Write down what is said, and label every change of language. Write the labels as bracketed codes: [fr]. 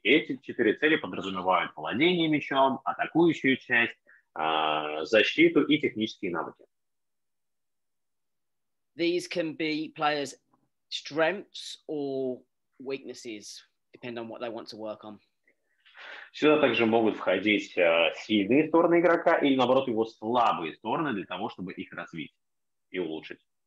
[ru] И эти 4 цели подразумевают владение мячом, атакующую часть, защиту и технические навыки. [en] These can be players' strengths or weaknesses, depending on what they want to work on. [ru] Сюда также могут входить сильные стороны игрока или, наоборот, его слабые стороны для того, чтобы их развить и улучшить.